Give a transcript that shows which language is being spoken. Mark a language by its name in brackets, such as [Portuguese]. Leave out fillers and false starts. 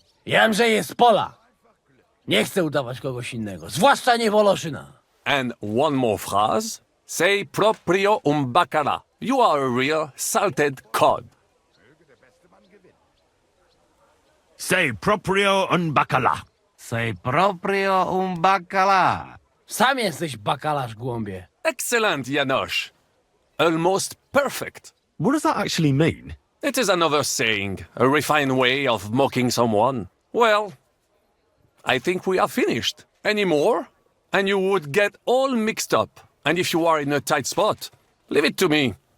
[Polish] Jamże jest pola. Nie chcę udawać kogoś innego, zwłaszcza nie Woloszyna. [English] And one more phrase. [Italian] Sei proprio un bacala. [English] You are a real salted cod. [Italian] Sei proprio un bacala. Sei proprio un baccalà. [Polish] Sam jesteś bakalarz, głąbie. [English] Excellent, Janosch. Almost perfect. What does that actually mean? It is another saying, a refined way of mocking someone. Well, I think we are finished. Any more? And you would get all mixed up. And if you are in a tight spot, leave it to me.